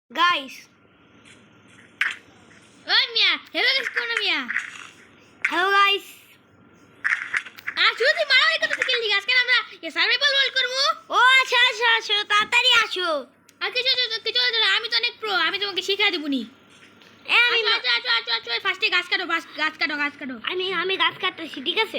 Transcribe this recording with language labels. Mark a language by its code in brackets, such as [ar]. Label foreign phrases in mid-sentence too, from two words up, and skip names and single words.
[en] Guys. Oh Mia, hello guys, [hi] कौन है [en] Mia? Hello guys. [bn] শুধু মারামারি করতে খেললি আজকে আমরা এই [en] survival world [bn] করব। ও আচ্ছা তাড়াতাড়ি আসো। আর কিছু আমি তো অনেক প্রো, আমি তোমাকে শিখিয়ে দেব নি। আচ্ছা ফার্স্টে গাছ কাটো। আমি গাছ কাটতেছি, ঠিক আছে?